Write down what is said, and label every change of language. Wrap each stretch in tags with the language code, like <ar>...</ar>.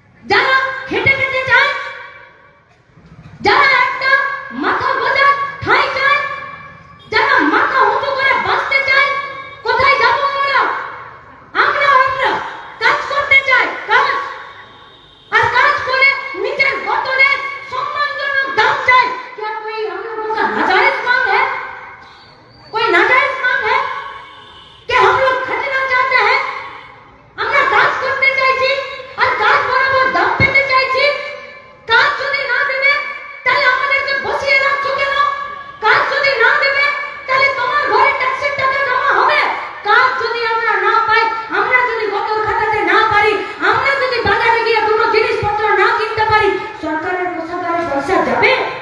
<bn>যারা খেটে খেটে যায়, যারা একটা মাথা গোজা ঠাঁই চায়, যারা মাথা উঁচু করে বাঁচতে চায়, কোথায় যাবো আমরা? আমরা কাজ করতে চাই, কাজ, আর কাজ করে নিজের গতরে সম্মানজনক দাম চাই।</bn> <hi>क्या कोई हम लोगों का नाजायज मांग है? कोई नाजायज मांग है कि हम लोग खटना चाहते हैं?</hi> <bn>আমরা কাজ করতে চাইছি আর কাজ বরাবর দাম পেতে চাইছি। কাজ যদি না দেবে তাহলে আমাদেরকে বসিয়ে রাখছো কেন? কাজ যদি না দেবে তাহলে তোমার ঘরে ট্যাক্সের টাকা জমা হবে। কাজ যদি আমরা না পাই, আমরা যদি গতর খাটাতে না পারি, আমরা যদি বাজারে গিয়ে দুটো জিনিসপত্র না কিনতে পারি, সরকারের কোষাগারে পয়সা যাবে?</bn>